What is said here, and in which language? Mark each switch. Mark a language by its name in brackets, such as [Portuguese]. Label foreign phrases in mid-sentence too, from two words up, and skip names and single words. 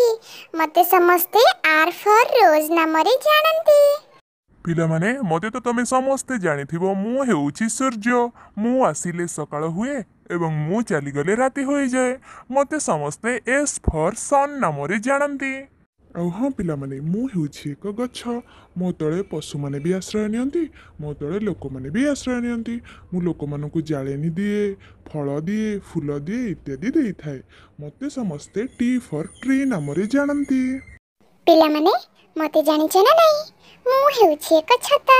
[Odia] ମତେ ସମସ୍ତେ [English] R for rose [Odia] ନାମରେ ଜାଣନ୍ତି। ପିଲା ମାନେ ମତେ ତ ତମେ ସମସ୍ତେ ଜାଣିଥିବ ମୁଁ ହେଉଛି ସୂର୍ଯ୍ୟ। ମୁଁ ଆସିଲେ ସକାଳ ହୁଏ ଏବଂ ମୁଁ ଚାଲି ଗଲେ ରାତି ହୋଇ ଯାଏ। ମତେ ସମସ୍ତେ [English] S for sun [Odia] ନାମରେ ଜାଣନ୍ତି। ଆଉ ହଁ ପିଲାମାନେ, ମୁଁ ହେଉଛି ଏକ ଗଛ। ମୋ ତଳେ ପଶୁମାନେ ବି ଆଶ୍ରୟ ନିଅନ୍ତି, ମୋ ତଳେ ଲୋକମାନେ ବି ଆଶ୍ରୟ ନିଅନ୍ତି। ମୁଁ ଲୋକମାନଙ୍କୁ ଜାଳେଣି ଦିଏ, ଫଳ ଦିଏ, ଫୁଲ ଦିଏ ଇତ୍ୟାଦି ଦେଇଥାଏ। ମୋତେ ସମସ୍ତେ [English] T for tree [Odia] ନାମରେ ଜାଣନ୍ତି। ପିଲାମାନେ ମୋତେ ଜାଣିଛ ନା ନାହିଁ? ମୁଁ ହେଉଛି ଏକ ଛତା।